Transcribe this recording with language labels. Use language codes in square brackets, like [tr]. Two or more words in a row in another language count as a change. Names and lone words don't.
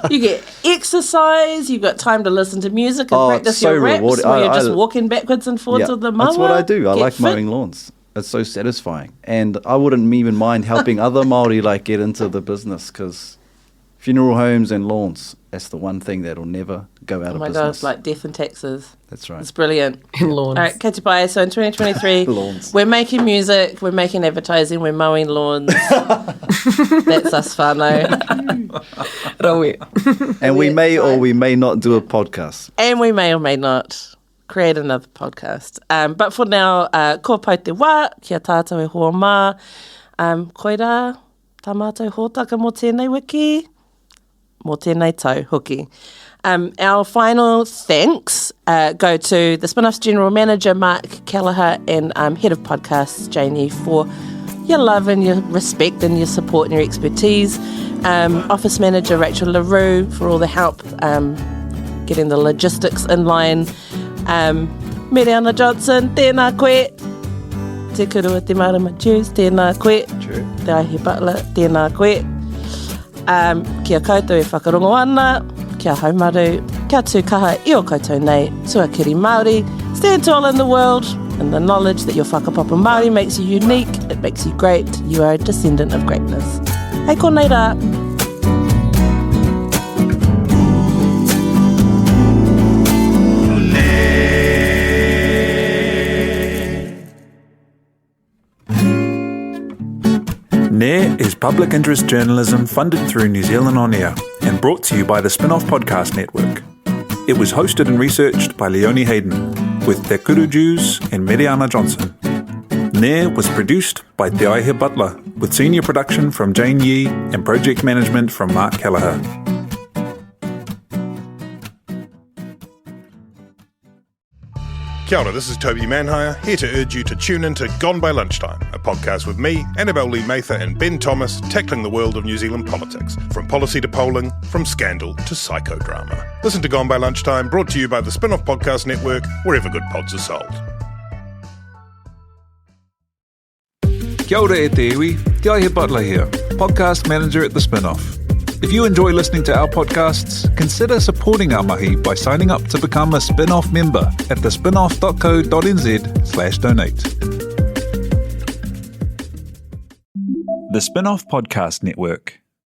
[en] You get exercise, you've got time to listen to music and practice your raps where you're just walking backwards and forwards with the mower. That's what I do. I like mowing lawns. It's so satisfying. And I wouldn't even mind helping other Māori get into the business, because funeral homes and lawns, that's the one thing that'll never go out of business. Oh my God, like death and taxes. That's right. It's brilliant. In lawns. All right, [mi] kei te pai. [en] So in 2023, we're making music, we're making advertising, we're mowing lawns. That's us whānau. And we may or we may not do a podcast. And we may or may not create another podcast. But for now, [mi] ko pau te wā, kia tātou e hoa mā. Koira, tā mātou hōtaka mō tēnei wiki, mō tēnei tau hoki. [en] Our final thanks go to the Spin-Off's General Manager, Mark Kelleher, and Head of Podcasts, Janie, for your love and your respect and your support and your expertise. Office Manager, Rachel LaRue, for all the help getting the logistics in line. [mi] Meriana Johnson, tēnā koe. Te Kuru a te marama Jews, tēnā koe. [en] True. [mi] Te Aihe Butler, tēnā koe. Kia koutou e whakarongo ana, kia haumaru, kia tūkaha I o koutou nei, tuakiri Māori. [en] Stand tall in the world, and the knowledge that your [mi] whakapapa Māori [en] makes you unique, it makes you great, you are a descendant of greatness. [mi] Hei konei rā. [en] NAIR is public interest journalism funded through New Zealand On Air and brought to you by the Spin-Off Podcast Network. It was hosted and researched by Leonie Hayden. with Te Kuru Jews and Meriana Johnson. Nair was produced by Te Aihe Butler, with senior production from Jane Yee and project management from Mark Kelleher. [mi] Kia ora, [en] this is Toby Manhire, here to urge you to tune in to Gone by Lunchtime, a podcast with me, Annabelle Lee Mather and Ben Thomas, tackling the world of New Zealand politics, from policy to polling, from scandal to psychodrama. Listen to Gone by Lunchtime, brought to you by the Spin-Off Podcast Network, wherever good pods are sold. [mi] Kia ora e te iwi, [en] Te Aihe Butler here, podcast manager at The Spin-Off. If you enjoy listening to our podcasts, consider supporting our mahi by signing up to become a Spin-Off member at thespinoff.co.nz/donate. The Spin-Off Podcast Network.